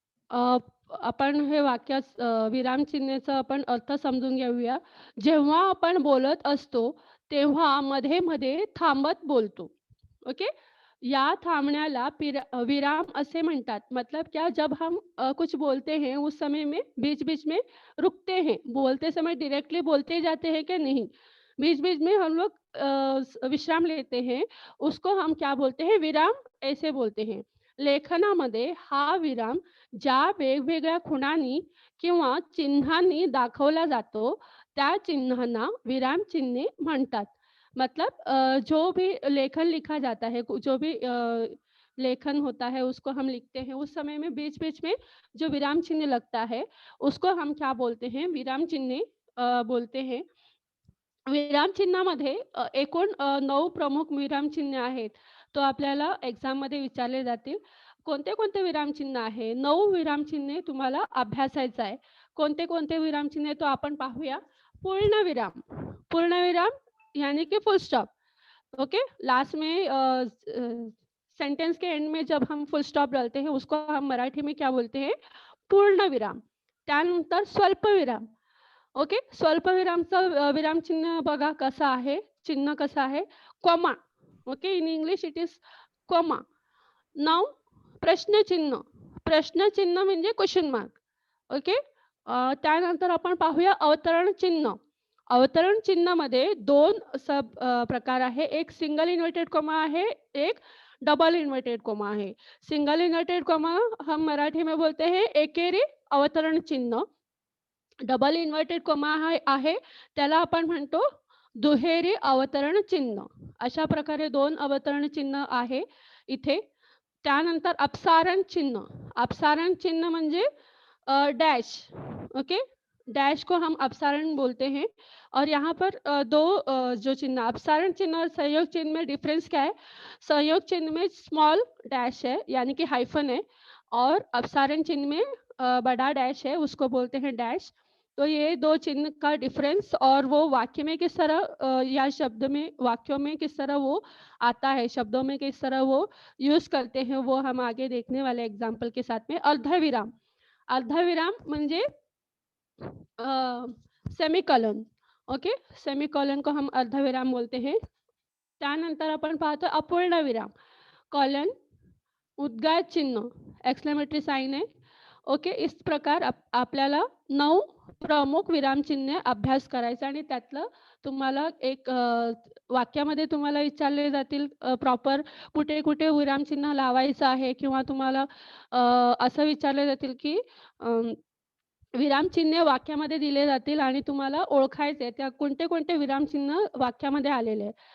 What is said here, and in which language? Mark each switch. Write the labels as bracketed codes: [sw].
[mr] अ, आपण हे विरामचिन्हाचा आपण अर्थ समजून घेऊया. जेव्हा आपण बोलत असतो, तेव्हा मध्ये-मध्ये थांबत बोलतो. ओके? या थांबण्याला विराम असे म्हणतात. [hi] मतलब क्या जब हम कुछ बोलते हैं, उस समय में बीच-बीच में रुकते हैं। बोलते समय डायरेक्टली बोलते जाते हैं कि नहीं, बीच-बीच में हम लोग विश्राम लेते हैं, उसको हम क्या बोलते हैं, विराम ऐसे बोलते हैं. [mr] लेखनामध्ये हा विराम ज्या वेगवेगळ्या खुणांनी किंवा चिन्हांनी दाखवला जातो, त्या चिन्हांना विरामचिन्हे म्हणतात. [hi] मतलब जो भी लेखन लिखा जाता है, जो भी लेखन होता है उसको हम लिखते हैं, उस समय में बीच-बीच में जो विराम चिन्ह लगता है, उसको हम क्या बोलते हैं, विराम चिन्हे बोलते हैं. [mr] विराम चिन्हामध्ये एकूण 9 प्रमुख विराम चिन्हे आहेत. तो आपल्याला एक्झाममध्ये विचारले जातील. कोणते-कोणते विरामचिन्ह आहे? 9 विरामचिन्हे तुम्हाला अभ्यासायचं आहे. कोणते-कोणते विरामचिन्हे तो आपण पाहूया. पूर्णविराम. [hi] पूर्णविराम यानी कि फुल स्टॉप. ओके? लास्ट में सेंटेंस के एंड में जब हम फुल स्टॉप डालते हैं, उसको हम मराठी में क्या बोलते हैं? [mr] पूर्णविराम. त्यानंतर स्वल्पविराम. ओके. स्वल्पविरामचं विरामचिन्ह बघा कसं आहे, चिन्ह कसं आहे, comma. Okay. [en] In English it is comma. Now प्रश्नचिन्ह. [mr] प्रश्नचिन्ह म्हणजे क्वेशन मार्क. ओके. त्यानंतर आपण पाहूया अवतरण चिन्ह. अवतरण चिन्हामध्ये 2 प्रकार आहे. एक सिंगल इन्व्हर्टेड कॉमा आहे, एक डबल इन्व्हर्टेड कॉमा आहे. [hi] सिंगल इन्व्हर्टेड कॉमा हम मराठी में बोलते हैं एकेरी अवतरण चिन्ह. [mr] डबल इन्व्हर्टेड कॉमा आहे, त्याला आपण म्हणतो दुहेरी अवतरण चिन्ह. अशा प्रकारे 2 अवतरण चिन्ह आहे इथे. त्यानंतर अपसारण चिन्ह. अपसारण चिन्ह म्हणजे डैश. [hi] ओके, डैश को हम अपसारण बोलते हैं. और यहाँ पर दो जो चिन्ह अपसारण चिन्ह और सहयोग चिन्ह में डिफरेंस क्या है? सहयोग चिन्ह में स्मॉल डैश है यानी कि हाइफन है, और अपसारण चिन्ह में बड़ा डैश है, उसको बोलते हैं डैश. तो ये दो चिन्ह का डिफरेंस और वो वाक्य में किस तरह या शब्द में वाक्यों में किस तरह वो आता है, शब्दों में किस तरह वो यूज करते हैं, वो हम आगे देखने वाले एग्जाम्पल के साथ में. [mr] अर्धविराम. अर्धविराम म्हणजे सेमीकॉलन. [hi] ओके, सेमीकॉलन को हम अर्धविराम बोलते हैं. [mr] त्यानंतर आपण पाहतो अपूर्णविराम. कॉलन, उद्गार चिन्ह, एक्सक्लेमेटरी साइन आहे. ओके, इस प्रकार आपल्याला 9 प्रमुख विरामचिन्हे अभ्यास करायचा आणि त्यातलं तुम्हाला एक वाक्यामध्ये तुम्हाला विचारले जातील प्रॉपर कुठे-कुठे विरामचिन्ह लावायचं आहे, किंवा तुम्हाला असं विचारले जातील की विरामचिन्हे वाक्यामध्ये दिले जातील आणि तुम्हाला ओळखायचे त्या कोणते-कोणते विरामचिन्ह वाक्यामध्ये आलेले आहे.